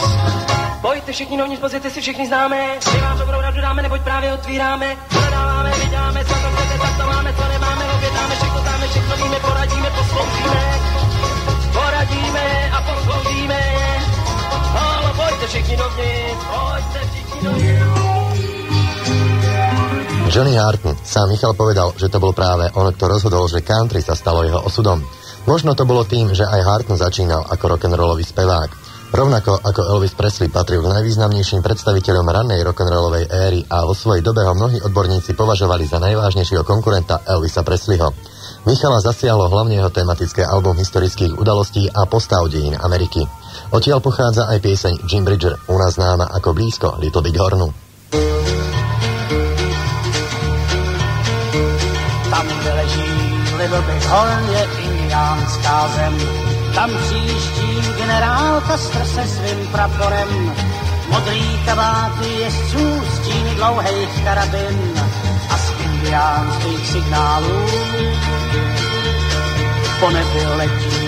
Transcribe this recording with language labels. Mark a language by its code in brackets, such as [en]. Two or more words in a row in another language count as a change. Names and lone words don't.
[cs] Pojďte všichni novní, pozvěte si všechny známe, my vám dobrou radu dáme, neboť právě otvíráme, prodáváme, vyděláme, co to chcete, tak to máme, co nemáme, objednáme, všechno známe, všechno víme, poradíme, posloužíme. Poradíme a posloužíme. Ale pojďte všichni dovnitř, pojďte všichni dovnitř. [sk] Johnny Harton, sám Michal povedal, že to bol práve on, kto rozhodol, že country sa stalo jeho osudom. Možno to bolo tým, že aj Harton začínal ako rock'n'rollový spevák. Rovnako ako Elvis Presley patril k najvýznamnejším predstaviteľom rannej rock'n'rollovej éry a vo svojej dobe ho mnohí odborníci považovali za najvážnejšieho konkurenta Elvisa Presleyho. Michala zasiahlo hlavne jeho tematické album historických udalostí a postav dejín Ameriky. Odtiaľ pochádza aj pieseň Jim Bridger, u nás známa ako Blízko Little Big Hornu. [cs] Tam, kde leží Little Big Horn, je indiánská zem. Tam příští generál Custer se svým praporem. Modrý kabáty jezdců, stíny dlouhejch karabin a z indiánských signálů po nebi letí.